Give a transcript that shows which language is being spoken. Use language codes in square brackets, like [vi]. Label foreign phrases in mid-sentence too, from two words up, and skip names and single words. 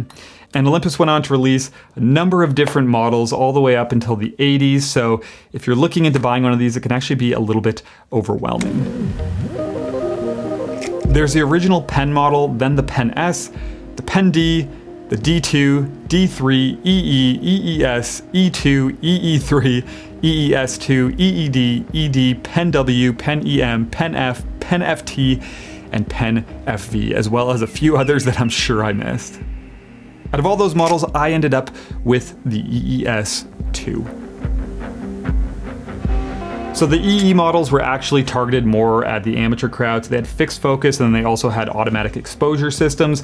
[en] And Olympus went on to release a number of different models all the way up until the 80s. So if you're looking into buying one of these, it can actually be a little bit overwhelming. There's the original Pen model, then the Pen S, the Pen D, the D2, D3, EE, EES, E2, EE3, EES-2, EED, ED, Pen W, Pen EM, Pen F, Pen FT, and Pen FV, as well as a few others that I'm sure I missed. Out of all those models, I ended up with the EES-2. So the EE models were actually targeted more at the amateur crowd. So they had fixed focus, and then they also had automatic exposure systems.